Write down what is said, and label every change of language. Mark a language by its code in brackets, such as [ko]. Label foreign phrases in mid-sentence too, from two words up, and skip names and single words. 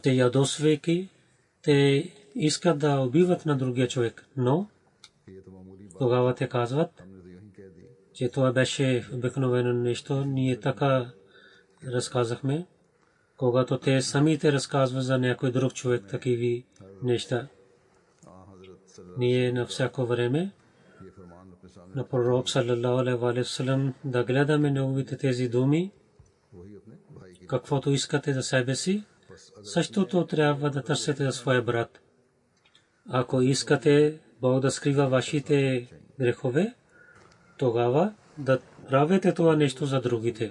[bg] Те ядосвайки, те искат да убиват на другия човек, но тогава те казват, че това беше обикновено нещо, ние така разказахме, когато те самите разказват за някой друг човек такива неща. Ние на всяко време на пророк [ar] صلى الله عليه وسلم [bg] да гледаме неговите тези думи, каквото искате за себе си, същото трябва да търсите за своя брат. Ако искате Бог да скрива вашите грехове, тогава да правите това нещо за другите.